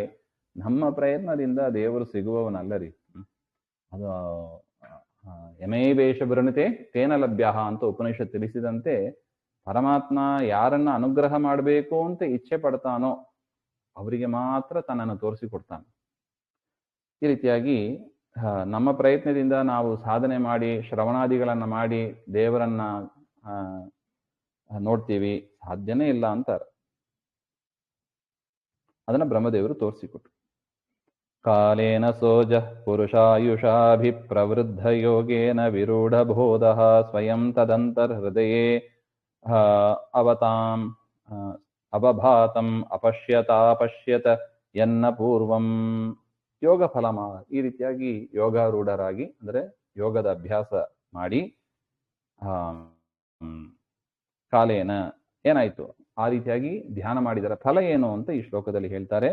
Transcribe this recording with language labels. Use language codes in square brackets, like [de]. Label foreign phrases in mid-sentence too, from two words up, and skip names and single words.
[kn] ನಮ್ಮ ಪ್ರಯತ್ನದಿಂದ ದೇವರು ಸಿಗುವವನಲ್ಲ ರೀ. ಅದು [sa] ಯಮೈವೇಶ ಬೃಣತೆ ತೇನ ಲಭ್ಯ [kn] ಅಂತ ಉಪನಿಷತ್ ತಿಳಿಸಿದಂತೆ, ಪರಮಾತ್ಮ ಯಾರನ್ನ ಅನುಗ್ರಹ ಮಾಡಬೇಕು ಅಂತ ಇಚ್ಛೆ ಪಡ್ತಾನೋ ಅವರಿಗೆ ಮಾತ್ರ ತನ್ನನ್ನು ತೋರಿಸಿಕೊಡ್ತಾನೆ. ಈ ರೀತಿಯಾಗಿ ನಮ್ಮ ಪ್ರಯತ್ನದಿಂದ ನಾವು ಸಾಧನೆ ಮಾಡಿ ಶ್ರವಣಾದಿಗಳನ್ನ ಮಾಡಿ ದೇವರನ್ನ ನೋಡ್ತೀವಿ, ಸಾಧ್ಯನೇ ಇಲ್ಲ ಅಂತಾರೆ. ಅದನ್ನ ಬ್ರಹ್ಮದೇವರು ತೋರಿಸಿಕೊಟ್ರು. [sa] ಕಾಲೇನ ಸೋಜ ಪುರುಷಾಯುಷಾಭಿಪ್ರವೃದ್ಧ ಯೋಗೇನ ವಿರೂಢ ಬೋಧ ಸ್ವಯಂ ತದಂತರ್ ಹೃದಯೇ ಅವತಾಂ ಅವಭಾತಂ ಅಪಶ್ಯತ ಎನ್ನ ಪೂರ್ವಂ ಯೋಗ ಫಲಮ. [kn] ಈ ರೀತಿಯಾಗಿ ಯೋಗಾರೂಢರಾಗಿ ಅಂದ್ರೆ ಯೋಗದ ಅಭ್ಯಾಸ ಮಾಡಿ ಕಾಲೇನ ಏನಾಯ್ತು, ಆ ರೀತಿಯಾಗಿ ಧ್ಯಾನ ಮಾಡಿದರ ಫಲ ಏನು ಅಂತ ಈ ಶ್ಲೋಕದಲ್ಲಿ ಹೇಳ್ತಾರೆ.